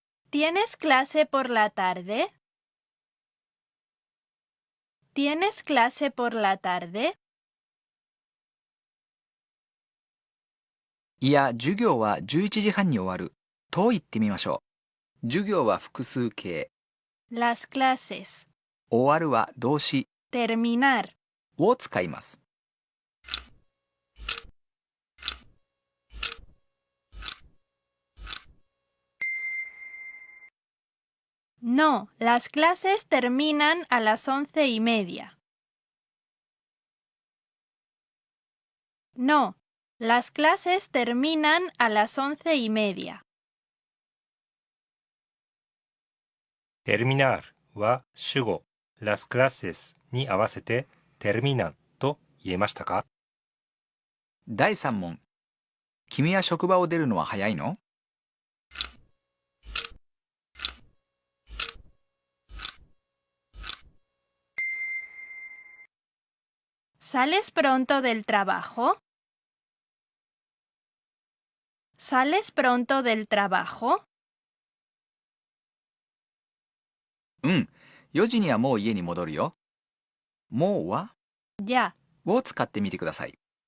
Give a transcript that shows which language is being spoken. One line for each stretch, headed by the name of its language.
Spanish: ¿Tienes clase por la tarde? ¿Tienes clase por la tarde?
Japanese: いや、授業は11時半に終わると言ってみましょう。授業は複数形。
Spanish: Las clases.
Japanese: 終わるは動詞
Spanish: Terminar.
Japanese: を使います。
Spanish: No, las clases terminan a las 11:30. No, las clases terminan a las 11:30.
Japanese: テルミナールは主語、
Spanish: las clases
Japanese: に合わせてテルミナンと言えましたか？第3問。君は職場を出るのは早いの？
Spanish: ¿Sales pronto del trabajo? ¿Sales pronto del trabajo?
Japanese: うん。 4時にはもう家に戻るよ。もうは
Spanish: Ya.
Japanese: を使ってみてください。